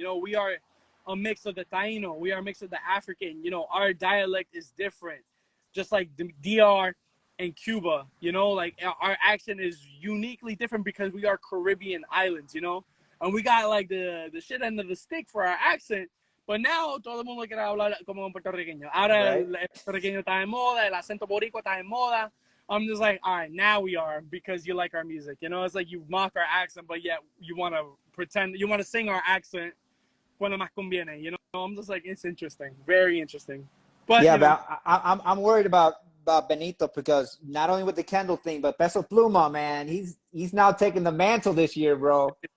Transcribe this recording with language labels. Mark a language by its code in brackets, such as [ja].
[en] You know, we are a mix of the Taino. We are a mix of the African. You know, our dialect is different, just like the DR and Cuba. You know, like our accent is uniquely different because we are Caribbean islands, you know? And we got like the shit end of the stick for our accent. But now [es] todo el mundo quiere hablar como un puertorriqueño. Ahora el puertorriqueño está de moda, el acento boricua está de moda. [en] I'm just like, all right, now we are because you like our music. You know, it's like you mock our accent, but yet you want to pretend, you want to sing our accent [es] cuando más conviene. [en] You know, I'm just like, it's interesting, very interesting. But yeah, but I'm worried about Benito because not only with the Kendall thing, but Peso Pluma, man, he's now taking the mantle this year, bro.